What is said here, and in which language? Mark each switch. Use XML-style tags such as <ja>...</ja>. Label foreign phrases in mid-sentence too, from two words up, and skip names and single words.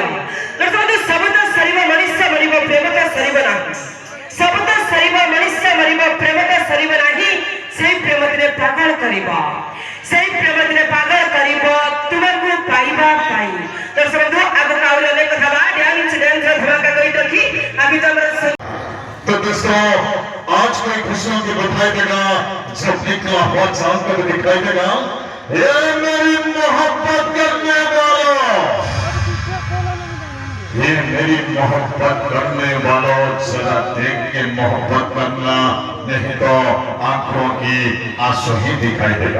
<or>ଦର୍ଶକ ସବୁ ତ ସରିବ, ମଣିଷ ମରିବ, ପ୍ରେମ ତ ସରିବ ନାହିଁ। ସବୁ ତ ସରିବ, ମଣିଷ ମରିବ, ପ୍ରେମ ତ ସରିବ ନାହିଁ। ସେଇ ପ୍ରେମ ଦିନେ ପାଗଳ କରିବ, ସେଇ ପ୍ରେମ ଦିନେ ପାଗଳ କରିବ ତୁମକୁ ପାଇବା ପାଇଁ। ଦର୍ଶକ ବନ୍ଧୁ ଆଗକୁ ଆହୁରି ଅନେକ କଥା ବା ଡ୍ୟାନ୍ସ ଧମାକା କରି ରଖି</or> <hi>अभी तो तो दोस्तों आज की खुशियों की बधाई देगा, जब निकला हुआ चांद को दिखाई देगा। ये मेरी मोहब्बत करने वालों, ये मेरी मोहब्बत करने वालों, जरा देख के मोहब्बत करना, नहीं तो आंखों की आंसू ही दिखाई देगा।</hi>